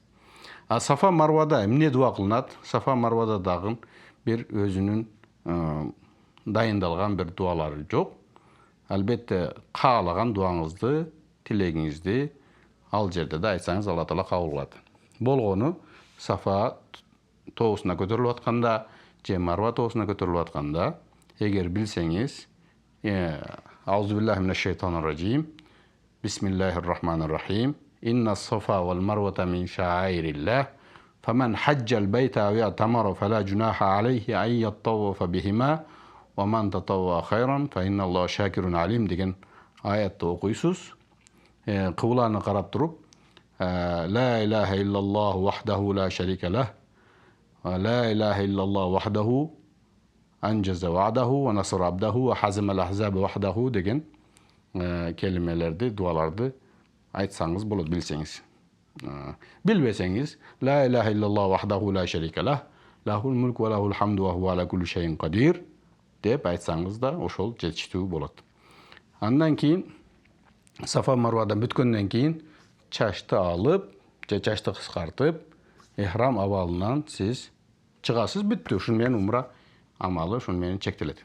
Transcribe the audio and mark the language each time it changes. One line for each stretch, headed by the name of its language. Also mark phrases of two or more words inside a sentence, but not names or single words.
Kyrgyz: Сафа Марвада эмне дуа кылынат? Сафа Марвада дагы бир өзүнүн дайындалган бир дуалары жок. Албетте каалаган дуаңызды, тилегиңизди ал жерде да айтсаңыз Алла Таала кабыл кылат. Болгону Сафа тоосуна көтөрүлүп атканда, же Марва тоосуна көтөрүлүп атканда, эгер билсеңиз,
Arabic: أعوذ بالله من الشيطان الرجيم. بسم الله الرحمن الرحيم. إن الصفا والمروة من شعائر الله فمن حج البيت أو اعتمر فلا جناح عليه أن يطوف بهما ومن تطوع خيرا فإن الله شاكر عليم
Kyrgyz: деген аятты окуйсуз. Кыбланы карап туруп,
Arabic: لا إله إلا الله وحده لا شريك له. لا إله إلا الله وحده أنجز وعده ونصر عبده وحزم الأحزاب وحده
Kyrgyz: деген келимелерди, дуаларды айтсаңыз болот, билсеңиз. Билбесеңиз,
Arabic: لا إله إلا الله وحده لا شريك له له الملك وله الحمد وهو على كل شيء قدير
Kyrgyz: деп айтсаңыз да ошол жетиштүү болот. Андан кийин Сафа Марвадан бүткөндөн кийин чачты алып, же чачты кыскартып, ихрам абалынан сиз чыгасыз, бүттү. Ушун менен умра амалы ушун менен чектелет.